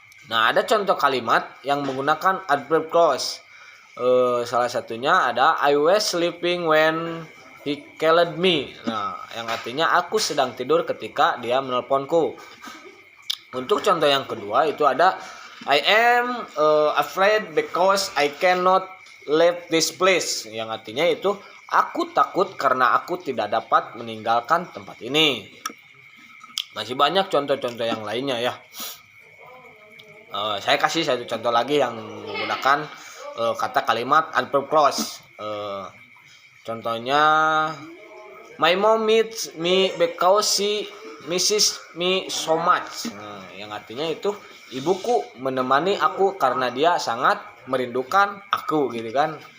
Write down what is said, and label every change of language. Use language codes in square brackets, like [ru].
[id] Nah, ada contoh kalimat yang menggunakan adverb clause. Salah satunya ada [en] I was sleeping when he called me. [id] Nah, yang artinya aku sedang tidur ketika dia menelponku. Untuk contoh yang kedua itu ada [en] I am afraid because I cannot leave this place. [id] Yang artinya itu aku takut karena aku tidak dapat meninggalkan tempat ini. Masih banyak contoh-contoh yang lainnya ya. Saya kasih satu contoh lagi yang menggunakan kata kalimat adverb clause. Contohnya [en] my mom meets me because she misses me so much. [id] Yang artinya itu ibuku menemani aku karena dia sangat merindukan aku, gitu kan.